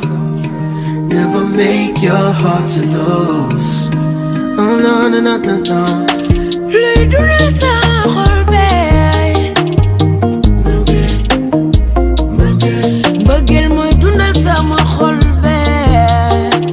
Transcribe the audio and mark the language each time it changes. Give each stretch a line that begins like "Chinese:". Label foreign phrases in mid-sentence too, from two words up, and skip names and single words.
English: Never make your heart to lose. Oh no no no no no.
Wolof: Luy dundal sa xol bee. Mbëggeel mooy dundal sama xol bee.